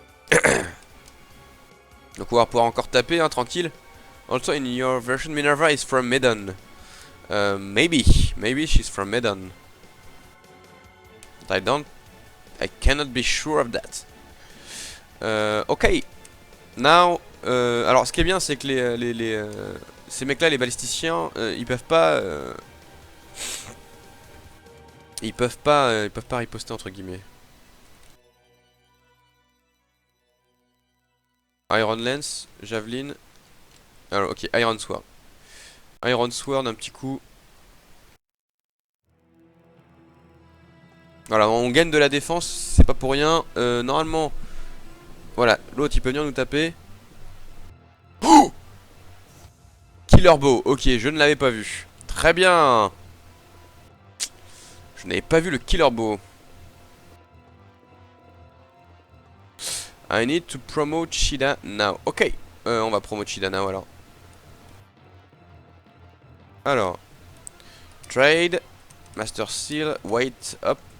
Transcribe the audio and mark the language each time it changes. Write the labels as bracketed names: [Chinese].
[French] Donc on va pouvoir encore taper, hein, tranquille. [English] Also in your version, Minerva is from Medan. Maybe she's from Medan. But I cannot be sure of that. Ok. Now, [French] alors ce qui est bien, c'est que ces mecs-là, les balisticiens, ils peuvent pas riposter entre guillemets. Iron Lance, Javelin. Alors ok, Iron Sword. Iron Sword, un petit coup. Voilà, on gagne de la défense, c'est pas pour rien. Normalement, voilà, l'autre il peut venir nous taper. Oh, Killer Bow, ok, je ne l'avais pas vu. Très bien. Je n'avais pas vu le Killer Bow. [English] I need to promote Shida now. Ok, [French] on va [English] promote Shida now [French] alors. Alors, trade, Master Seal, [English] wait up.